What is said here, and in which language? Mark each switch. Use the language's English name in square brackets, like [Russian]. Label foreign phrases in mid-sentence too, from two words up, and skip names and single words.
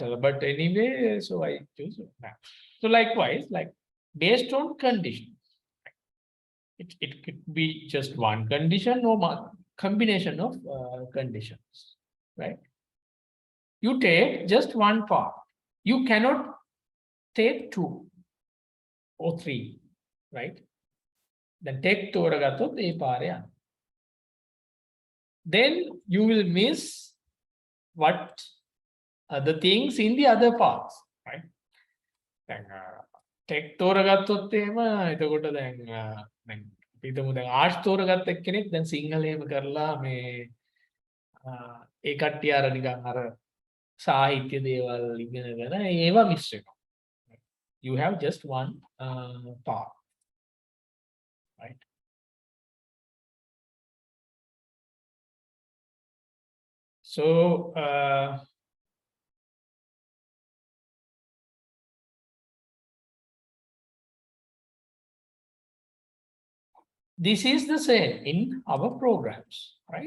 [English] But anyway, so I choose math. So likewise, like based on conditions, it could be just one condition or combination of conditions, right? You take just one part. You cannot take two or three, right? Then take [Sinhala] තෝරගත්තොත් ඒ පාරේ යන්න. [English] Then you will miss what are the things in the other parts, right? [Sinhala] දැන් take තෝරගත්තොත් එහෙම එතකොට දැන් දැන් හිතමු දැන් ආර්ට්ස් තෝරගත්ත එක්කෙනෙක් දැන් සිංහලයේම කරලා මේ ඒ කට්ටිය අර නිකන් අර සාහිත්‍ය දේවල් ඉගෙනගෙන ඒවා මිස් වෙනවා. [English] You have just one part, right? So this is the same in our programs, right?